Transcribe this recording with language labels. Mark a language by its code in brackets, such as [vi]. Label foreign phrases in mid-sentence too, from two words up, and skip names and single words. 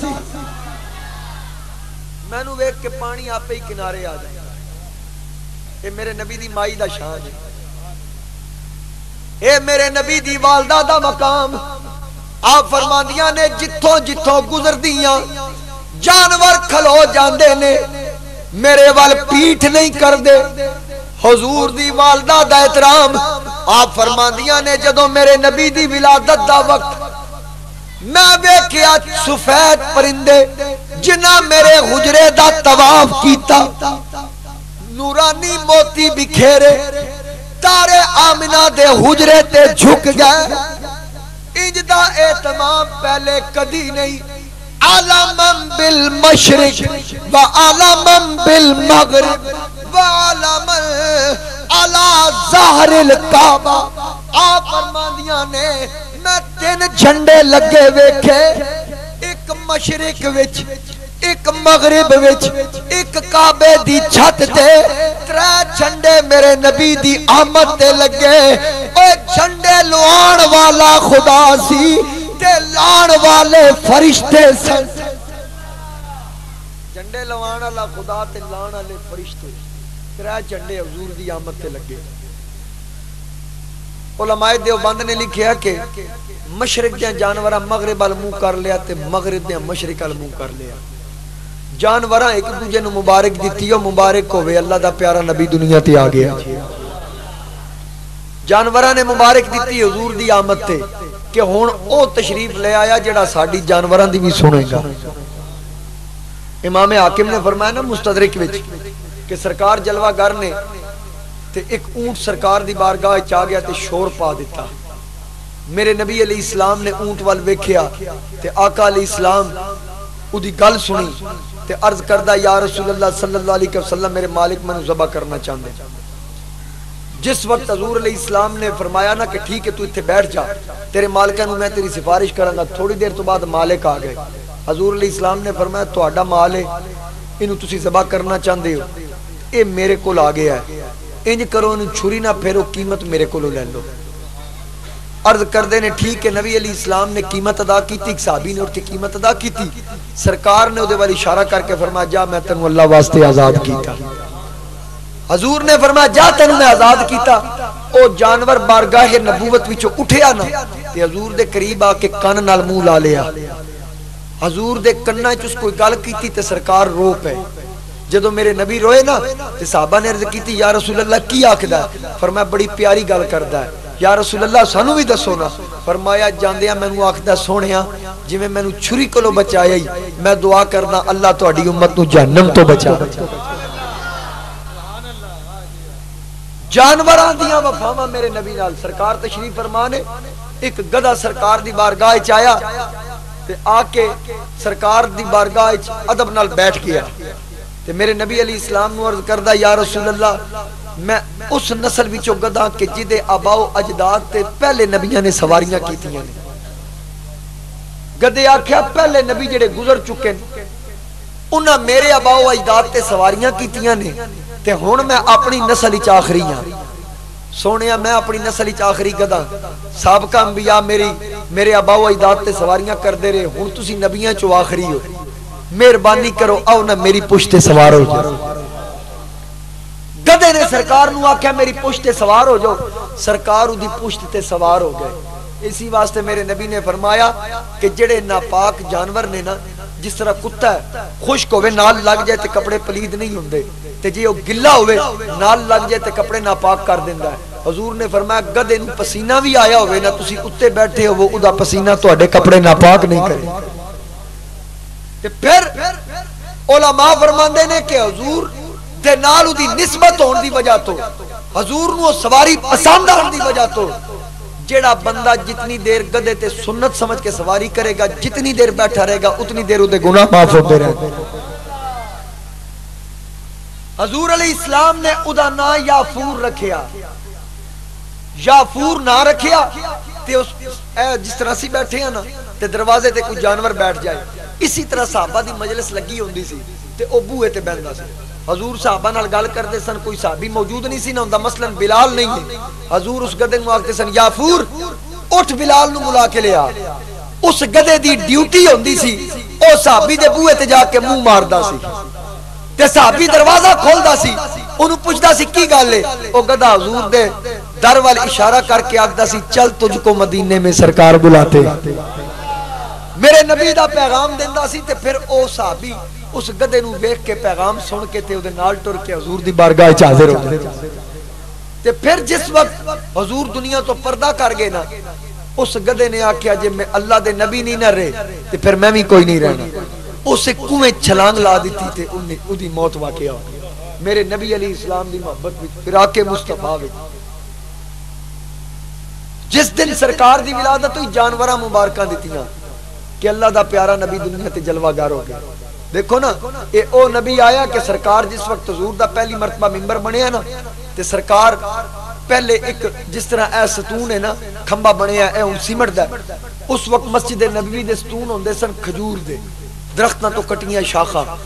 [pa] مینو ویکھ کے پانی آپ ہی کنارے آ جانا. اے میرے نبی دی مائی دا شان ہے، اے میرے نبی دی والدہ دا مقام. آپ فرماندیاں نے جتھوں جتھوں گزر دیاں جانور کھلو جاندے نے میرے وال پیٹھ نہیں کر دے. حضور دی والدہ دا احترام. آپ فرماندیاں نے جدوں میرے نبی دی ولادت دا وقت میں ویکھیا سفید پرندے جنہ میرے حجرے دا طواف کیتا، نورانی موتی بکھیرے تارے آمنہ دے حجرے تے جھک گئے. انج دا اہتمام پہلے کدی نہیں. [ar] عالمم بالمشرق و عالمم بالمغرب و عالمم علی ظہر الکعبہ. [pa] آپ فرماندیاں نے میں 3 جھنڈے لگے ویکھے، ایک مشرق وچ، ایک مغرب وچ، ایک کعبے دی چھت تے. 3 جھنڈے میرے نبی دی آمد تے لگے. اے جھنڈے لوان والا خدا سی تے لان والے فرشتے سن. جھنڈے لوان والا خدا تے لان والے فرشتے. 3 جھنڈے حضور دی آمد تے لگے. علماء دیوبند نے لکھیا کہ مشرق دے جانوراں مغرب ال منہ کر لیا تے مغرب دے مشرق ال منہ کر لیا. جانوراں ایک دوجے نو مبارک دتی او مبارک ہوے اللہ دا پیارا نبی دنیا تے آ گیا. جانوراں نے مبارک دتی حضور دی آمد تے کہ ہن او تشریف لے آیا جڑا ساڈی جانوراں دی بھی سنے گا. امام حاکم نے فرمایا نا مستدرک وچ کہ سرکار جلوہ گر نے تے ایک اونٹ سرکار دی بارگاہ وچ آ گیا تے شور پا دیتا. میرے نبی [ar] علیہ السلام [pa] نے اونٹ وال ویکھیا تے آقا [ar] علیہ السلام [pa] اودی گل سنی تے عرض کردہ [ar] یا رسول اللہ صلی اللہ علیہ وسلم [pa] میرے مالک میں ذبح کرنا چاہندے. جس وقت حضور [ar] علیہ السلام [pa] نے فرمایا نا کہ ٹھیک ہے تو اتنے بیٹھ جا تیرے مالکہ نو [ur] میں تیری سفارش کروں گا، [pa] تھوڑی دیر تو بعد مالک آ گئے. حضور [ar] علیہ السلام [pa] نے فرمایا تہاڈا مال ہے، اینو تسی ذبح کرنا چاہندے ہو، اے میرے کول آ گیا ہے، انج کرو اینو چھری نہ پھیرو، قیمت میرے کولوں لے لو. عرض کردے نے ٹھیک ہے. [ur] نبی [ar] علیہ السلام [ur] نے قیمت ادا کی تھی، صحابی نے اٹھ کے قیمت ادا کی تھی. [pa] سرکار نے اودے والی اشارہ کر کے فرمایا جا میں تینوں اللہ واسطے آزاد کیتا. حضور نے فرمایا جا تینوں میں آزاد کیتا. او جانور بارگاہ نبوت وچوں اٹھیا نا تے حضور دے قریب آ کے کن نال منہ لا لیا. حضور دے کناں وچ اس کوئی گل کیتی تے سرکار رو پے. جدو میرے نبی روئے نا تے صحابہ نے عرض کیتی [ar] یا رسول اللہ [pa] کی آکھدا ہے؟ فرمایا بڑی پیاری گل کردا ہے. [ar] یا رسول اللہ [pa] سانو بھی دسو نا. فرمایا جاندیاں مینوں آکھدا سونیا جویں مینوں چھری کولوں بچایا ہی میں دعا کرنا اللہ تہاڈی امت نو جہنم تو بچا. جانوراں دیاں وفاواں میرے نبی نال. سرکار تشریف فرما نے ایک گدھا سرکار دی بارگاہ وچ آیا تے آ کے سرکار دی بارگاہ وچ ادب نال بیٹھ گیا تے میرے نبی [ar] علیہ السلام [pa] نو عرض کردا [ar] یا رسول اللہ [pa] میں اس نسل وچوں گدھا کہ جدے آبا و اجداد تے پہلے نبیاں نے سواریاں کیتیاں نے. گدھے آکھیا پہلے نبی جڑے گزر چکے انہاں میرے آبا و اجداد تے سواریاں کیتیاں نے تے ہن میں اپنی نسل وچ آخری ہاں. سونیا میں اپنی نسل وچ آخری گدا سابقہ انبیاء میرے آبا و اجداد تے سواریاں کردے رہے ہن تسی نبیاں چوں آخری ہو مہربانی کرو آؤ نہ میری پشت سوار ہو جاؤ گدے نے سرکار نو آکھیا میری پشت سوار ہو جاؤ سرکار دی پشت تے سوار ہو گئے اسی واسطے میرے نبی نے فرمایا کہ جڑے ناپاک جانور نے نا جس طرح کتا ہے خشک ہوئے نال لگ جائے تے کپڑے پلید نہیں ہوندے تے جے وہ گلا ہوئے نال لگ جائے تے کپڑے ناپاک کر دیندا ہے حضور نے فرمایا گدے نو پسینہ بھی آیا ہوئے نا تسی اتے بیٹھے ہو وہ ادا پسینہ تواڈے کپڑے ناپاک نہیں کرے تے پھر علماء فرماندے نے کہ حضور دے نال دی نسبت ہون دی وجہ تو حضور نو سواری پسند آن دی وجہ تو جیڑا بندہ جتنی دیر گدے تے سنت سمجھ کے سواری کرے گا جتنی دیر بیٹھا رہے گا اتنی دیر دے گناہ معاف ہوتے رہے حضور [ar] علیہ السلام [pa] نے ادا نا یافور رکھیا یافور نہ رکھیا تے جس طرح سی بیٹھے ہیں نا تے دروازے تے کوئی جانور بیٹھ جائے اسی طرح صحابہ دی مجلس لگی ہوندی سی تے او بوئے تے بہندا سی حضور صحابہ نال گل کردے سن کوئی صحابی موجود نہیں سی نہ ہوندا مثلا بلال نہیں ہے حضور اس گدے نو آکھدے سن یافور اٹھ بلال نو بلا کے لیا اس گدے دی ڈیوٹی ہوندی سی او صحابی دے بوئے تے جا کے منہ ماردا سی تے صحابی دروازہ کھولدا سی اونوں پوچھدا سی کی گل ہے او گدا حضور دے در وال اشارہ کر کے آکھدا سی [ur] چل تجھ کو مدینے میں سرکار بلاتے [pa] میرے نبی دا پیغام دیندا سی تے پھر او صحابی اس گدے نو دیکھ کے پیغام سن کے تے او دے نال ٹر کے حضور دی بارگاہ وچ حاضر ہو گئے تے پھر جس وقت حضور دنیا تو پردہ کر گئے نا اس گدے نے آکھیا جے میں اللہ دے نبی نہیں نہ رہے تے پھر میں بھی کوئی نہیں رہنا اسے کنویں چھلانگ لا دیتی تے اودی موت واقع ہو گئی میرے نبی [ar] علیہ السلام [pa] دی محبت وچ فراق مصطفیٰ وچ جس دن سرکار دی ولادت ہوئی جانوراں مبارکاں دتیاں کہ اللہ دا پیارا نبی دنیا تے جلوہ گار ہو گیا دیکھو نا اے او نبی آیا کہ سرکار جس وقت حضور دا پہلی مرتبہ ممبر بنیا نا تے سرکار پہلے ایک جس طرح اے ستون ہے نا کھمبا بنیا اے ہن سیمٹ دا اس وقت مسجد نبوی دے ستون ہوندے سن کھجور دے درختاں تو کٹیاں شاخاں